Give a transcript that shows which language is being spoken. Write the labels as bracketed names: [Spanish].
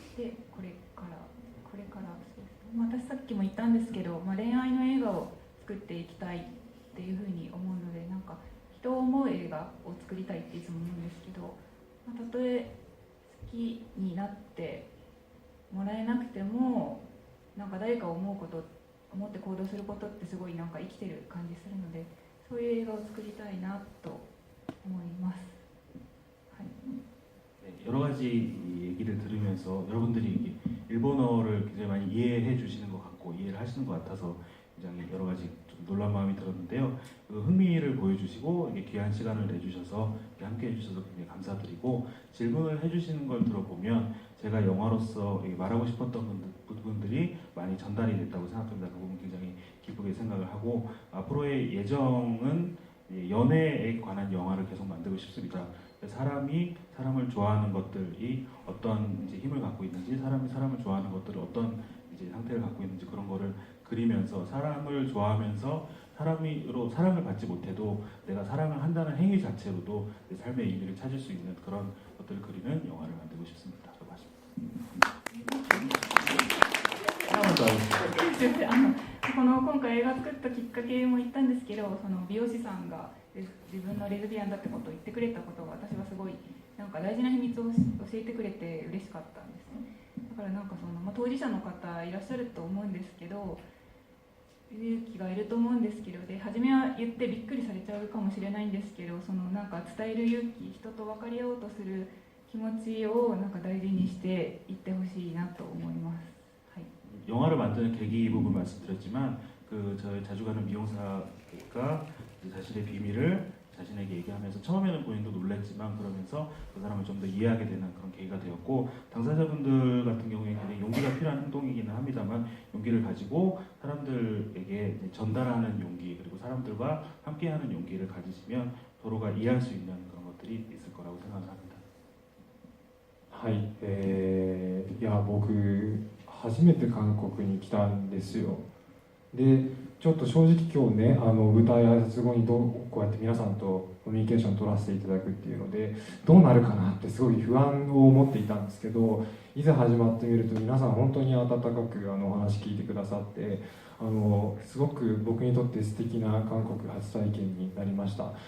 [Japanese] で、これからそうですね、私さっきも言ったんですけど、恋愛の映画を作っていきたいっていうふうに思うので、なんか人を思う映画を作りたいっていつも思うんですけど、たとえ好きになってもらえなくても、なんか誰かを思って行動することってすごいなんか生きてる感じするので、そういう映画を作りたいなと思います。はい。 [Korean] 여러 가지 얘기를 들으면서 여러분들이 일본어를 굉장히 많이 이해해 주시는 것 같고 이해를 하시는 것 같아서 굉장히 여러 가지 좀 놀란 마음이 들었는데요. 그 흥미를 보여주시고 이게 귀한 시간을 내주셔서 함께 해주셔서 굉장히 감사드리고, 질문을 해주시는 걸 들어보면 제가 영화로서 말하고 싶었던 부분들이 많이 전달이 됐다고 생각합니다. 그 부분 굉장히 기쁘게 생각을 하고, 앞으로의 예정은 연애에 관한 영화를 계속 만들고 싶습니다. 사람이 사람을 좋아하는 것들이 어떤 이제 힘을 갖고 있는지, 사람이 사람을 좋아하는 것들을 어떤 이제 상태를 갖고 있는지, 그런 거를 그리면서 사람을 좋아하면서 사람으로 사랑을 받지 못해도 내가 사랑을 한다는 행위 자체로도 내 삶의 의미를 찾을 수 있는 그런 것들을 그리는 영화를 만들고 싶습니다. 라고 하십니다. [Japanese] 今回映画作ったきっかけも言ったんですけど、その美容師さんが自分のレズビアンだってことを言ってくれたことが、私はすごいなんか大事な秘密を教えてくれて嬉しかったんですね。だからなんか当事者の方いらっしゃると思うんですけど、勇気がいると思うんですけど、で初めは言ってびっくりされちゃうかもしれないんですけど、なんか伝える勇気、人と分かり合おうとする気持ちをなんか大事にしていってほしいなと思います。はい。 [Korean] 영화를 만드는 계기 부분 말씀드렸지만, 저희 자주 가는 미용사가 자신의 비밀을 자신에게 얘기하면서 처음에는 본인도 놀랬지만 그러면서 그 사람을 좀 더 이해하게 되는 그런 계기가 되었고, 당사자분들 같은 경우에 굉장히 용기가 필요한 행동이기는 합니다만 용기를 가지고 사람들에게 전달하는 용기, 그리고 사람들과 함께하는 용기를 가지시면 서로가 이해할 수 있는 그런 것들이 있을 거라고 생각합니다. [Japanese] はい、いや僕初めて韓国に来たんですよ。でちょっと正直今日ね、舞台挨拶後にこうやって皆さんとコミュニケーションを取らせていただくっていうので、どうなるかなってすごい不安を持っていたんですけど、いざ始まってみると皆さん本当に温かくお話聞いてくださって、すごく僕にとって素敵な韓国初体験になりました。